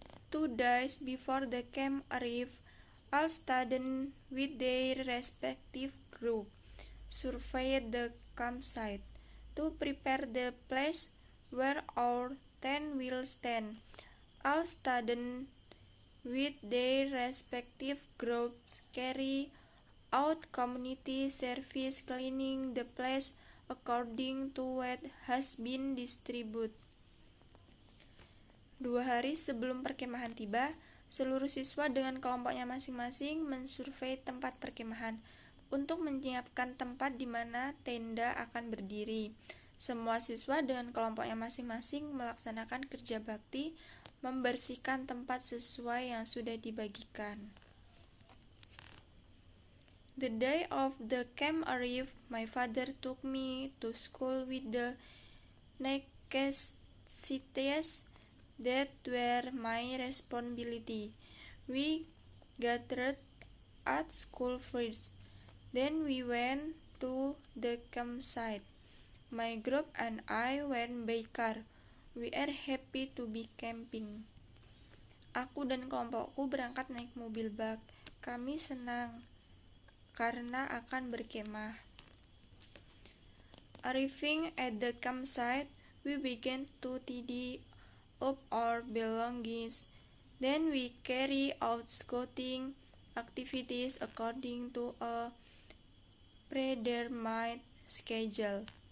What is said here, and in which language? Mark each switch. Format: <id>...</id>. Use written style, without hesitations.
<en>2 days before the camp arrived, all students with their respective group surveyed the campsite to prepare the place where our tent will stand. All students with their respective groups carry out community service, cleaning the place according to what has been distributed.</en> <id>2 hari sebelum perkemahan tiba, seluruh siswa dengan kelompoknya masing-masing mensurvei tempat perkemahan. untuk menyiapkan tempat di mana tenda akan berdiri. Semua siswa dengan kelompoknya masing-masing melaksanakan kerja bakti membersihkan tempat sesuai yang sudah dibagikan.</id> <en>The day of the camp arrived, my father took me to school with the necessities that were my responsibility. We gathered at school first. Then we went to the campsite. My group and I went by car. We are happy to be camping.</en> <id>Aku dan kelompokku berangkat naik mobil bak. Kami senang karena akan berkemah.</id> <en>Arriving at the campsite, we began to tidy up our belongings. Then we carry out scouting activities according to a predetermined schedule.</en>